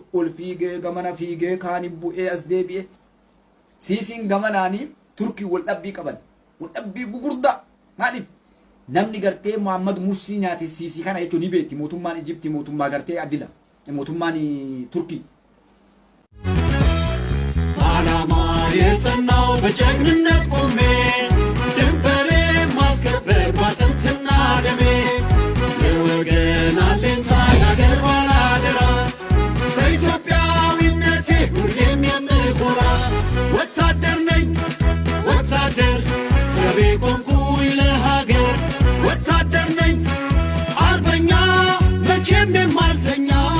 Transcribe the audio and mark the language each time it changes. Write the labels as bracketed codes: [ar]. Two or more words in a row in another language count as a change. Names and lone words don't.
[om] Ol fiigee gamana fiigee kaani bu'ee as deebi'ee Siisiin gamanaanii Turkii wal dhabbii qaban wal dhabbii gugurdaa maaliif namni gartee Muhammad Mursii nyaate siisii kana jechuun ni beekti mootummaan Egypti mootummaa gartee addila mootummaan Turkii [am] ዓላማ የጸናው በጀግንነት ቆሜ ድንበሬ ማስከበር ባጥንትና ደሜ የወገን አለኝታ የአገር ባላደራ በኢትዮጵያዊነቴ ሁሌም የምኮራ ወታደር ነኝ ወታደር ዘቤ ቆምኩኝ ለሀገር ወታደር ነኝ አርበኛ መቼም የማልተኛ